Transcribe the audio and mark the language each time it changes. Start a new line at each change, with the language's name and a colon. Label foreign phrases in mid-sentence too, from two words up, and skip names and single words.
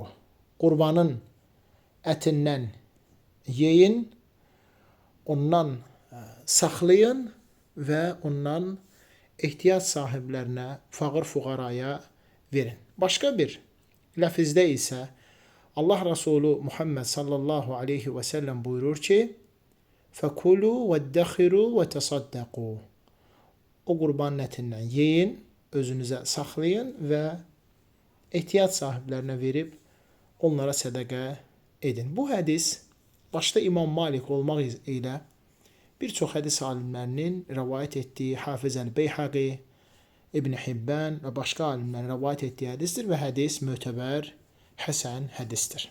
Azerbaijani: Qurbanın ətindən yeyin, ondan saxlayın və ondan ehtiyac sahiblərinə, fağır fuqaraya verin. Başqa bir ləfizdə isə Allah Resulü Muhammed
Arabic: صلى الله عليه وسلم
Azerbaijani: buyurur ki,
Arabic: فَكُلُوا وَادَّخِرُوا وَتَصَدَّقُوا.
Azerbaijani: O qurbanın ətindən yeyin, özünüzə saxlayın və ehtiyac sahiblərinə verib onlara sədəqə edin. Bu hədis başda İmam Malik olmaq ilə bir çox hədis alimlərinin rivayet etdiyi Hafiz Əl-Beyhaqi, İbn Hibban və başqa alimlərin rivayet etdiyi hədisdir və hədis mötəbər, həsən hədisdir.